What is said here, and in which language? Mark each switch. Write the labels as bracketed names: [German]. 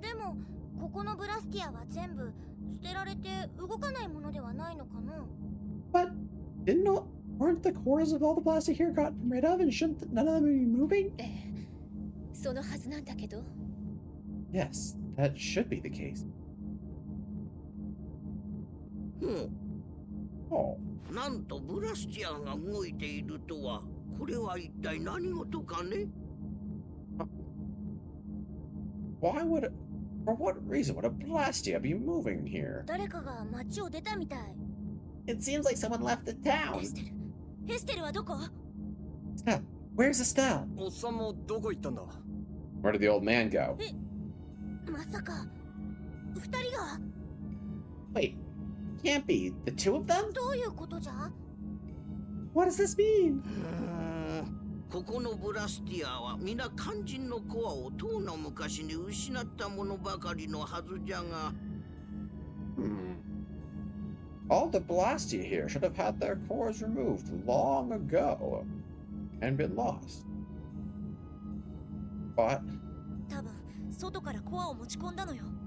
[Japanese] でもここのブラスティアは全部捨てられて動かないものではないのかな。 [English] But weren't the cores of all the plastic here gotten rid of, and shouldn't none of them be moving? [Japanese] ええ、そのはずなんだけど。 [English] Yes, that should be the case. [Japanese] ほ [English] Oh, [Japanese] う、なんとブラスティアが動いているとは、これは一体何事かね。 [English] for what reason would a Blastia be moving here? [Japanese] 誰かが街を出たみたい。 [English] It seems like someone left the [Japanese] エ [English] town. [Japanese] ステル、エステルはどこ？ [English] Estelle, where's Estelle? [Japanese] おっさんもどこ行ったんだ。 [English] Where did the old man go? [Japanese] まさか二人が？ [English] Wait, can't be the two of them? [Japanese] どういうことじゃ？ [English] What does this mean? [Japanese] ここのブラスティアは皆肝心のコアをとうの昔に失ったものばかりのはずじゃが。 [English] All the Blastia here should have had their cores removed long ago and been lost. But [Japanese] 多分外からコアを持ち込んだのよ。